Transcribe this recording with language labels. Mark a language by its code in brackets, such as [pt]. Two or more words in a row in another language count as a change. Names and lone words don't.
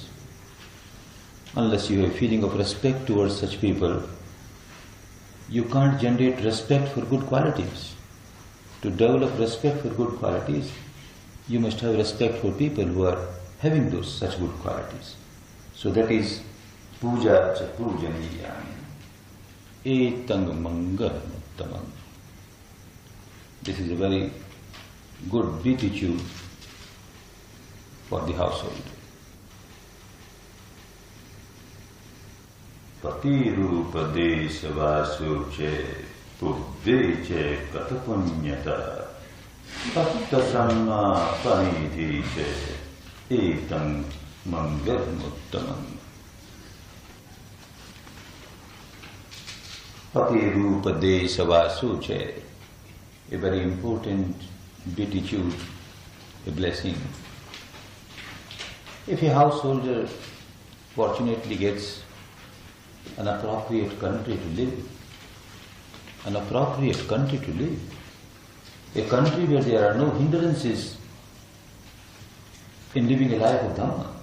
[en] Unless you have a feeling of respect towards such people, you can't generate respect for good qualities. To develop respect for good qualities, you must have respect for people who are having those such good qualities. So that is [pi] puja cha pujaniyami etang mangalamuttamam. [en] This is a very good beatitude for the household. [pi] Pati rupa desa vasu che pubbhe che katapunyata tatta samma panidhi che etam mangalamuttamam. Pati rupa desa vasu che, [en] a very important beatitude, a blessing. If a householder fortunately gets an appropriate country to live, a country where there are no hindrances in living a life of Dhamma.